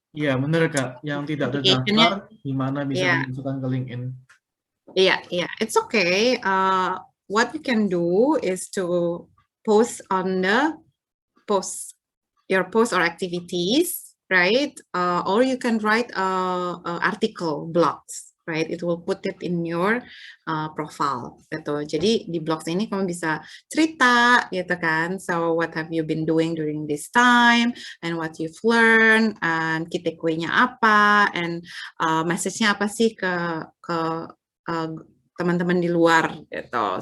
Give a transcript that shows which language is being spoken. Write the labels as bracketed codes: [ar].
[id] Iya benar Kak, yang tidak terdaftar gimana bisa dimasukkan ke LinkedIn? [en] Iya, it's okay. What you can do is to post on your post or activities, right? Or you can write article, blogs, right? It will put it in your profile, gitu. [id] Jadi di blogs ini kamu bisa cerita, gitu kan? [en] So what have you been doing during this time, and what you've learned, and key takeaway-nya apa, and message-nya [id] apa sih ke teman-teman di luar, gitu.